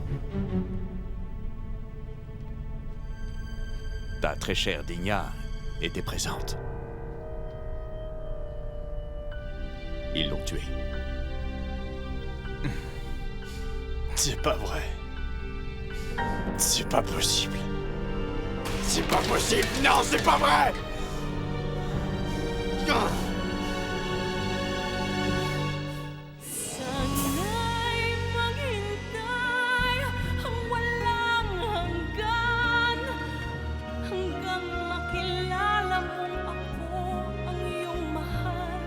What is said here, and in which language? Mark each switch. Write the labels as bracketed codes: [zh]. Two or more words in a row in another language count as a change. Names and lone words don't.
[fr] Ta très chère Digna était présente. Ils l'ont tué. C'est pas vrai. C'est pas possible. C'est pas possible. Non, c'est pas vrai. [tl] Sana'y maghintay ang walang hanggan hanggang makilala mong ako ang iyong mahal.